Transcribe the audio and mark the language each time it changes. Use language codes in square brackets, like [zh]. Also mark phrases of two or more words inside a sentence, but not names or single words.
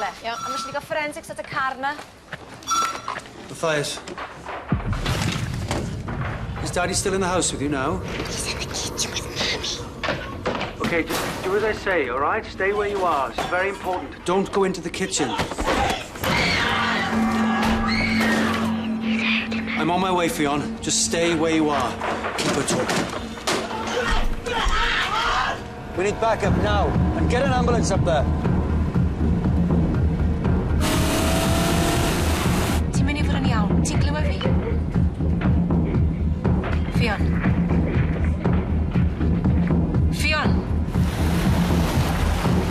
[cy] Ia. A mae gael forensics at y car na. Matthias. [en] Is Daddy still in the house with you now? He's in the kitchen with Mummy. Okay, just do as I say, all right? Stay where you are. It's very important. Don't go into the kitchen. I'm on my way, Fionn. Just stay where you are. Keep her talking. We need backup now. And get an ambulance up there. [cy] Ti'n mynd i fod yn iawn? Ti'n clywed fi? Fionn. Fionn.